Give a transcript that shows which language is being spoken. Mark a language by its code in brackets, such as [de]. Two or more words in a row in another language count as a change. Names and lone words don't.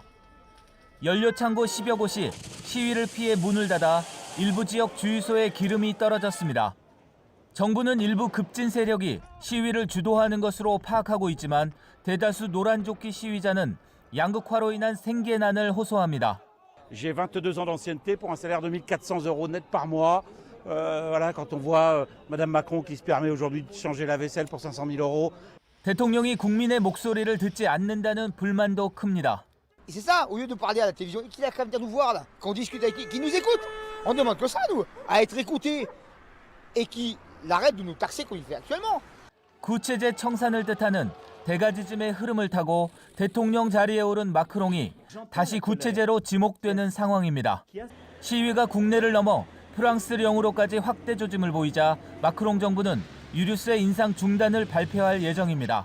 [ko] 연료창고 10여 곳이 시위를 피해 문을 닫아 일부 지역 주유소에 기름이 떨어졌습니다. 정부는 일부 급진 세력이 시위를 주도하는 것으로 파악하고 있지만 대다수 노란조끼 시위자는 양극화로 인한 생계난을 호소합니다. [fr] J'ai 22 ans d'ancienneté pour un salaire de 1 400 € net par mois. Voilà, quand on voit Madame Macron qui se permet aujourd'hui de changer la vaisselle pour 500 000 €. [ko] 대통령이 국민의 목소리를 듣지 않는다는 불만도 큽니다. [fr] C'est ça, au lieu de parler à la télévision, qu'il a qu'à venir nous voir là, qu'on discute avec qui nous écoute. On demande que ça, nous, à être écoutés et qu'il arrête de nous taxer comme il fait actuellement. [ko] 구체제 청산을 뜻하는 대가지즘의 흐름을 타고 대통령 자리에 오른 마크롱이 다시 구체제로 지목되는 상황입니다. 시위가 국내를 넘어 프랑스령으로까지 확대 조짐을 보이자 마크롱 정부는 유류세 인상 중단을 발표할 예정입니다.